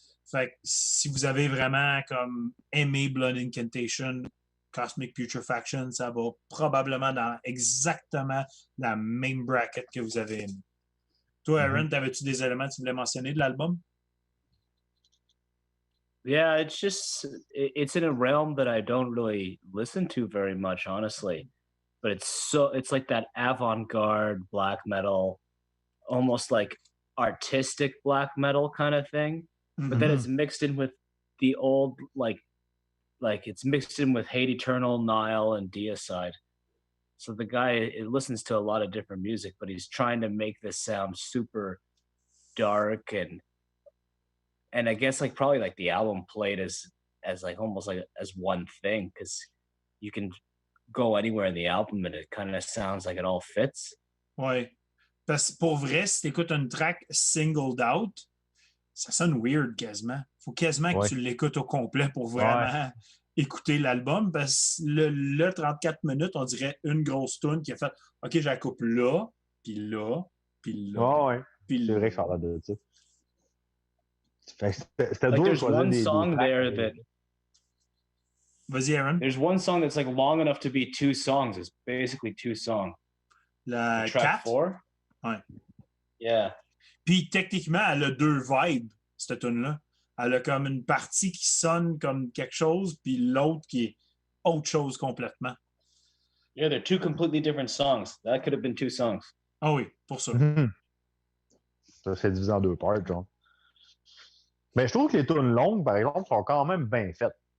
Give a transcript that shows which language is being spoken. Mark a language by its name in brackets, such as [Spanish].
[French] Fait que si vous avez vraiment comme aimé Blood Incantation, Cosmic Putrefaction, ça va probablement dans exactement la même bracket que vous avez aimé. Toi, Aaron, t'avais-tu des éléments que tu voulais mentionner de l'album? [English] Yeah, it's in a realm that I don't really listen to very much, honestly. But it's like that avant-garde black metal, almost like artistic black metal kind of thing. But then it's mixed in with the old, like it's mixed in with Hate Eternal, Nile, and Deicide. So the guy listens to a lot of different music, but he's trying to make this sound super dark and I guess like probably like the album played as like almost like as one thing because you can go anywhere in the album and it kind of sounds like it all fits. [French] Ouais. Parce que pour vrai, si tu écoutes une track [English] singled out, [French] ça sonne weird quasiment. Faut quasiment que tu l'écoutes au complet pour vraiment écouter l'album parce que le 34 minutes, on dirait une grosse tune qui a fait OK, je la coupe là, puis là, puis là. Puis c'est vrai que ça a l'air de ça. [English] Like there's one song there that. [French] Vas-y, Aaron. [English] There's one song that's like long enough to be 2 songs. It's basically 2 songs. [French] La track 4? Ouais. [English] Yeah. [French] Puis techniquement, elle a 2 vibes, cette tune-là. Elle a comme une partie qui sonne comme quelque chose, puis l'autre qui est autre chose complètement. [English] Yeah, they're 2 completely different songs. That could have been 2 songs. [French] Ah oui, pour ça. Ça, c'est divisé en 2 parts, genre. Mais je trouve que les tunes longues, par exemple, sont quand même bien faites.